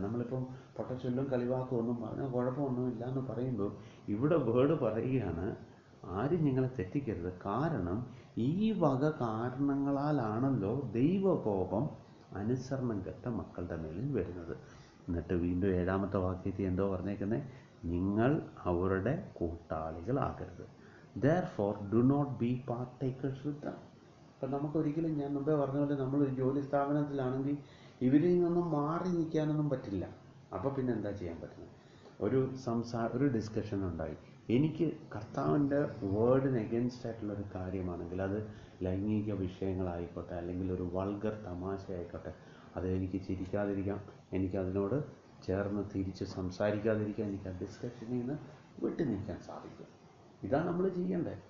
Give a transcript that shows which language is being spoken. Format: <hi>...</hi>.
<ml>നമ്മളിപ്പം പൊട്ടച്ചൊല്ലും കളിവാക്കും ഒന്നും പറഞ്ഞാൽ കുഴപ്പമൊന്നുമില്ല എന്ന് പറയുമ്പോൾ ഇവിടെ വേർഡ് പറയുകയാണ്, ആരും നിങ്ങളെ തെറ്റിക്കരുത്. കാരണം ഈ വക കാരണങ്ങളാലാണല്ലോ ദൈവകോപം അനുസരണം കെട്ട മക്കളുടെ മേലിൽ വരുന്നത്. എന്നിട്ട് വീണ്ടും 7ാമത്തെ വാക്യത്തിൽ എന്തോ പറഞ്ഞേക്കുന്നത്, നിങ്ങൾ അവരുടെ കൂട്ടാളികളാകരുത്.</ml> <en>Therefore do not be partakers with them.</en> <ml>അപ്പം നമുക്കൊരിക്കലും, ഞാൻ മുമ്പേ പറഞ്ഞ പോലെ, നമ്മളൊരു ജോലി സ്ഥാപനത്തിലാണെങ്കിൽ ഇവരിൽ നിന്നൊന്നും മാറി നിൽക്കാനൊന്നും പറ്റില്ല. അപ്പോൾ പിന്നെ എന്താ ചെയ്യാൻ പറ്റുന്നത്? ഒരു ഡിസ്കഷൻ ഉണ്ടായി, എനിക്ക് കർത്താവിൻ്റെ വേർഡിന് എഗൻസ്റ്റ് ആയിട്ടുള്ളൊരു കാര്യമാണെങ്കിൽ, അത് ലൈംഗിക വിഷയങ്ങളായിക്കോട്ടെ അല്ലെങ്കിൽ ഒരു വൾഗർ തമാശ ആയിക്കോട്ടെ, അത് എനിക്ക് ചിരിക്കാതിരിക്കാം, എനിക്കതിനോട് ചേർന്ന് തിരിച്ച് സംസാരിക്കാതിരിക്കാം, എനിക്ക് ആ ഡിസ്കഷനിൽ നിന്ന് വിട്ടു നിൽക്കാൻ സാധിക്കും. ഇതാണ് നമ്മൾ ചെയ്യേണ്ടത്.</ml>